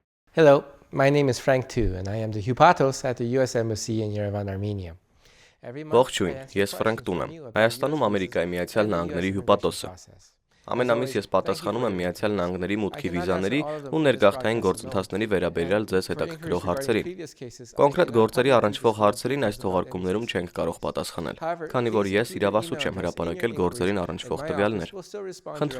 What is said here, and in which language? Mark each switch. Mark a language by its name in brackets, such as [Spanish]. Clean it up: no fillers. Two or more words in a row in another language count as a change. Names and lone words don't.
[English] Hello, my name is Frank Tu, and I am the Hupatos at the US Embassy in Yerevan, Armenia. [Armenian] Ողջույն, ես Ֆրանկ Տուն եմ, Հայաստանում Ամերիկայի Միացյալ Նահանգների հյուպատոսը։ Ամեն ամիս ես պատասխանում եմ Միացյալ Նահանգների մուտքի վիզաների ու ներգաղթային գործընթացների վերաբերյալ ձեզ հետաքրքրող հարցերին։ Կոնկրետ գործերի առնչվող հարցերին այս թողարկումներում չենք կարող պատասխանել, քանի որ ես իրավասու չեմ հրապարակել գործերին առնչվող տվյալներ։ Խնդրում